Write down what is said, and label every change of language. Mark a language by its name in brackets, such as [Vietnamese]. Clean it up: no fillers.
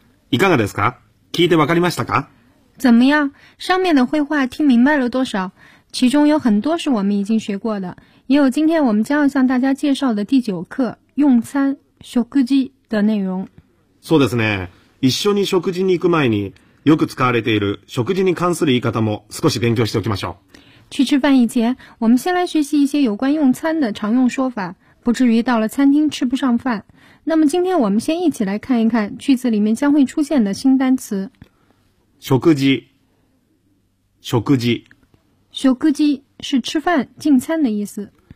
[Japanese] いかがですか？聞いてわかりましたか？ [Chinese] 怎么样？上面的绘画听明白了多少？其中有很多是我们已经学过的，也有今天我们将要向大家介绍的第九课用餐食事的内容。 [Japanese] そうですね。一緒に食事に行く前によく使われている食事に関する言い方も少し勉強しておきましょう。 [Chinese] 去吃饭以前，我们先来学习一些有关用餐的常用说法，不至于到了餐厅吃不上饭。那么今天我们先一起来看一看句子里面将会出现的新单词。 [Japanese] 食事，食事， [Chinese] 食事是吃饭、进餐的意思。